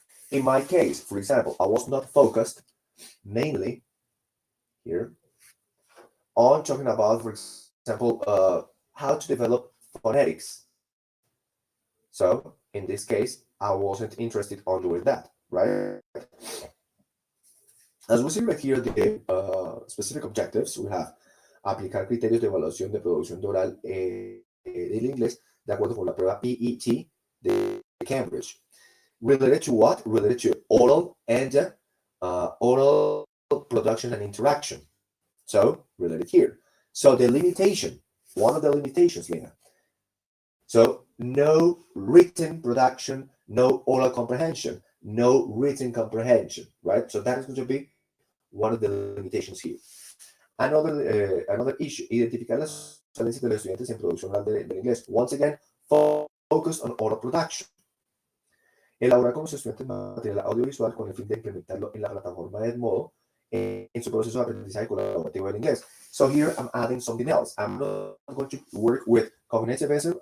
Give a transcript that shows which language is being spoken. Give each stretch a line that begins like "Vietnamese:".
English: In my case, for example, I was not focused mainly here on talking about, for example, how to develop phonetics. So in this case, I wasn't interested on doing that, right? As we see right here, the specific objectives, we have
Spanish: aplicar criterios de evaluación de producción de oral del inglés de acuerdo con la prueba PET de Cambridge.
English: Related to what? Related to oral and oral production and interaction. So, related here. So, the limitation, one of the limitations, Lena. So, no written production, no oral comprehension, no written comprehension, right? So, that is going to be one of the limitations here. Another issue,
Spanish: identificar las falencias de los estudiantes en producción oral del inglés.
English: Once again, focus on oral production.
Spanish: Elaborar con los estudiantes material audiovisual con el fin de implementarlo en la plataforma Edmodo en su proceso de aprendizaje colaborativo en inglés.
English: So here I'm adding something else. I'm not going to work with cognitivism.